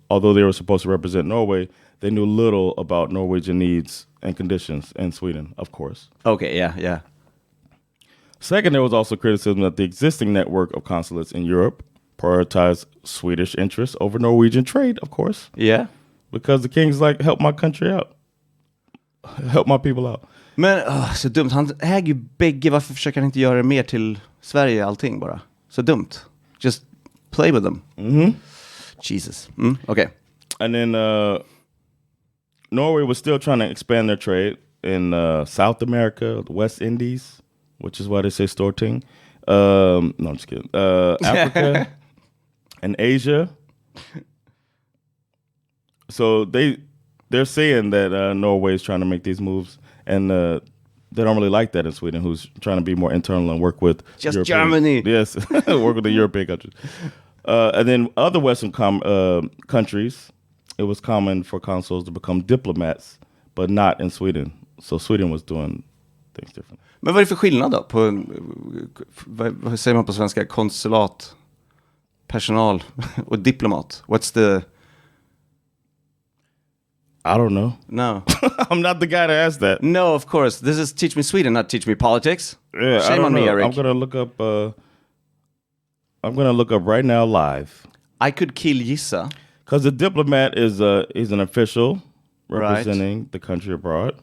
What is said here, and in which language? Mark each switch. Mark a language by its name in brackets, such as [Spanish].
[English] Although they were supposed to represent Norway, they knew little about Norwegian needs and conditions in Sweden, of course. Okay, yeah. Second, there was also criticism that the existing network of consulates in Europe prioritized Swedish interests over Norwegian trade, of course. Yeah. Because the king's like, help my country out. Help my people out. [Swedish] Men, så dumt. Han äger ju bägge. Varför försöker han inte göra mer till Sverige, allting bara? Så dumt. [English] Just play with them. Mm-hmm. Jesus. Okay. And then Norway was still trying to expand their trade in South America, the West Indies, which is why they say Storting. No, I'm just kidding. Africa and Asia. So they're saying that Norway is trying to make these moves, and they don't really like that in Sweden, who's trying to be more internal and work with just European, Germany. Yes, work with the European countries. And then other Western countries, it was common for consuls to become diplomats, but not in Sweden. So Sweden was doing things differently. [Swedish] Men vad är det för skillnad då? Vad säger man på svenska? Konsulat, personal och diplomat. [English] What's the... I don't know. No. I'm not the guy to ask that. No, of course. This is Teach Me Sweden, not Teach Me Politics. Yeah, Shame on me, Erik. I'm gonna look up right now live. I could gissa. Because the diplomat is he's an official representing the country abroad.